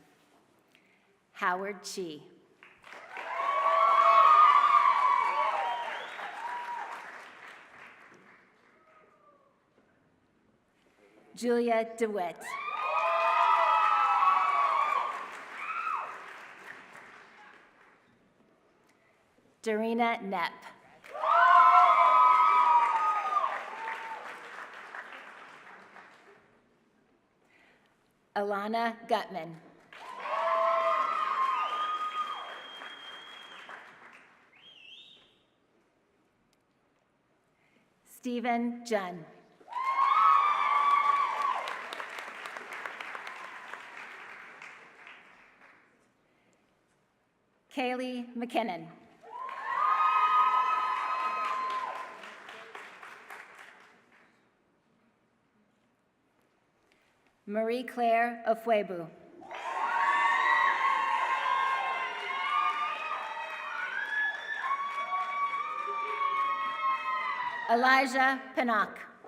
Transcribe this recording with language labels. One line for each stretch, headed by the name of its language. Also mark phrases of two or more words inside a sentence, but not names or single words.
English: Howard Chi. Julia DeWitt. Darina Knepp. Alana Gutman. Stephen Junn. Kaylee McKinnon. Marie-Claire Ofuebu. Elijah Pinnock.